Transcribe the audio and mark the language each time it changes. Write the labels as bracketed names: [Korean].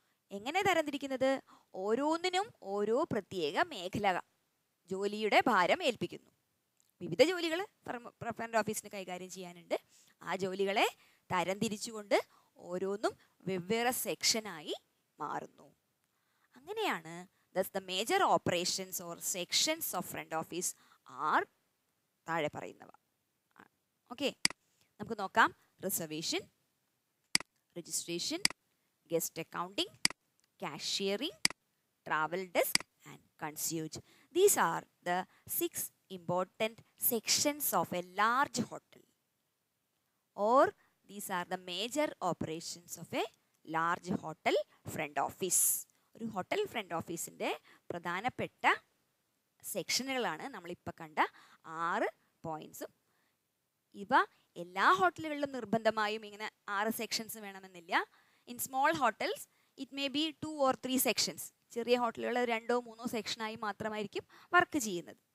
[Malayalam] എങ്ങനെ തരംതിരിക്കുന്നത്? ഓരോന്നിനും ഓരോ പ്രത്യേക മേഖല ജോലിയുടെ ഭാരം ഏൽപ്പിക്കുന്നു. വിവിധ ജോലികൾ ഫ്രണ്ട് ഓഫീസിന് കൈകാര്യം ചെയ്യാനുണ്ട്. ആ ജോലികളെ തരംതിരിച്ചുകൊണ്ട് ഓരോന്നും വെവ്വേറെ സെക്ഷനായി മാറുന്നു. അങ്ങനെയാണ് [English] thus the major operations or sections of front office are [Malayalam] താഴെ പറയുന്നവ. ഓക്കെ, നമുക്ക് നോക്കാം. [English] Reservation, registration, guest accounting, cashiering, travel desk and concierge. These are the 6 important sections of a large hotel, or these are the major operations of a large hotel front office. [Malayalam] ഒരു hotel front ഓഫീസിൻ്റെ പ്രധാനപ്പെട്ട സെക്ഷനുകളാണ് നമ്മളിപ്പോൾ കണ്ട 6 പോയിൻറ്റ്സും. ഇവ എല്ലാ ഹോട്ടലുകളിലും നിർബന്ധമായും ഇങ്ങനെ 6 സെക്ഷൻസ് വേണമെന്നില്ല. [English] In small hotels it may be 2 or 3 sections. [Malayalam] ചെറിയ ഹോട്ടലുകൾ 2 or 3 സെക്ഷനായി മാത്രമായിരിക്കും വർക്ക് ചെയ്യുന്നത്.